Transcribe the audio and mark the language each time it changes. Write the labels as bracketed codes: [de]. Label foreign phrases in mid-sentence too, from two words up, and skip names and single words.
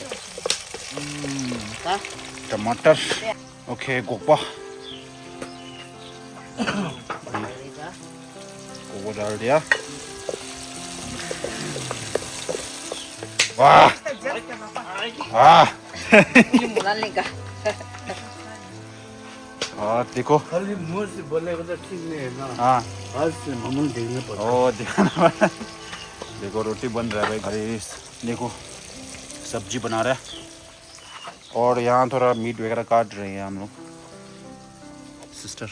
[ms] Kah? [hi] टमाटर ओके गोपा गोपा डाल दिया। वाह वाह [ms] Ini mulan nih kah? [hi] और देखो खाली मुंह से बोलेगा तो ठीक नहीं है ना हाँ हाथ से मामूल देखने पड़ता है। ओ देखना देखो रोटी बन रहा है भाई गाइस देखो सब्जी बना रहा है और यहाँ थोड़ा मीट वगैरह काट रहे हैं हम लोग सिस्टर